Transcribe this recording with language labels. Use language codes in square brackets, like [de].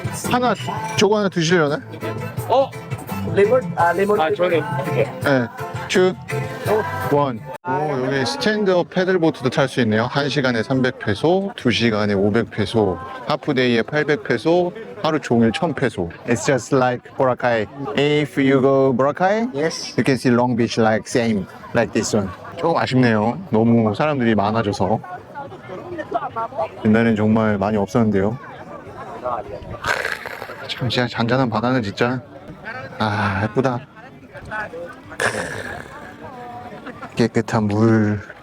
[ko] 하나, 저거 하나 드시려나? 레몬? 레몬. 저는 네. 2, 1. 오, 여기 스탠드업 패들보트도 탈 수 있네요. 1시간에 300페소, 2시간에 500페소, 하프데이에 800페소, 하루 종일 1000페소. [en] It's just like Boracay. If you go Boracay, yes, you can see Long Beach like same, like this one. [ko] 조금 아쉽네요. 너무 사람들이 많아져서. 옛날엔 정말 많이 없었는데요. 참 진짜 잔잔한 바다는 진짜 예쁘다. 깨끗한 물,